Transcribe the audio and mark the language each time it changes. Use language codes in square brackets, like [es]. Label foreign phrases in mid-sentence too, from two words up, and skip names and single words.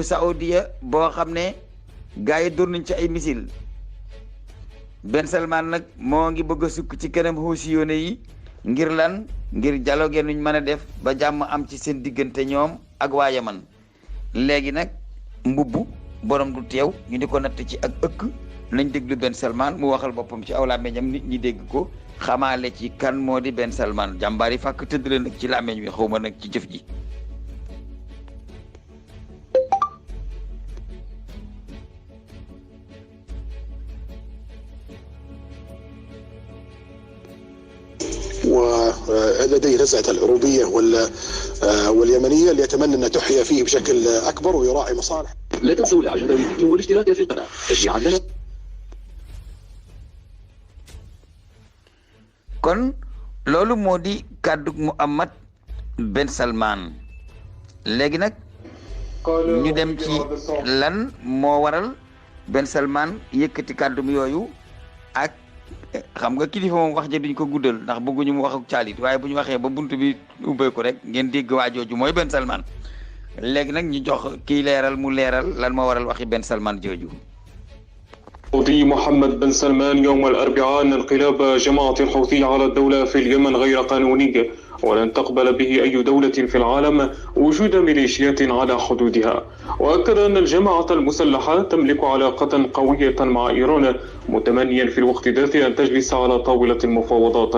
[wo] Saoudia boo xam ne gars yi dóor nañ ci ay missile Ben Salman nag moo ngi bëgg a sukk ci kanam Housiyoon yi ngir lan ngir dialogue nuñ mën a def ba jàmm am ci seen diggante ñoom ak waa Yaman léegi nag mbubb borom du teew ñu di ko natt ci ak ëkk nañ déglu Ben Salman mu waxal boppam ci aw làmmeñam nit ñi dégg ko xamaale ci kan moo di Ben Salman jàmbaar yi fàkk tëdd la nag ci làmmeñ wi xaw ma nag ci jëf ji. [ar] ولديه نزعة العروبية واليمنية اللي يتمنى أن تحيا فيه بشكل أكبر ويراعي مصالح. لا تنسوا الإعجاب والاشتراك في القناة تشجيعا لنا. [wo] kon loolu moo di kàddu Muhammad Ben Salman léegi nag ñu dem ci lan moo waral Ben Salman yëkkati kàddu yooyu ak xam nga kilifa moom wax ja duñ ko guddal ndax bëgguñu mu wax ak caalit waaye bu ñu waxee ba bunt bi ubbeeku rek ngeen dégg waa jooju mooy Ben Salman léegi nag ñu jox kii leeral mu leeral lan moo waral waxi Ben Salman jooju. [ar] الحوثي محمد بن سلمان يوم الأربعاء أن انقلاب جماعة الحوثي على الدولة في اليمن غير قانوني ولن تقبل به أي دولة في العالم وجود ميليشيات على حدودها. وأكد أن الجماعة المسلحة تملك علاقة قوية مع إيران متمنيا في الوقت ذاته أن تجلس على طاولة المفاوضات.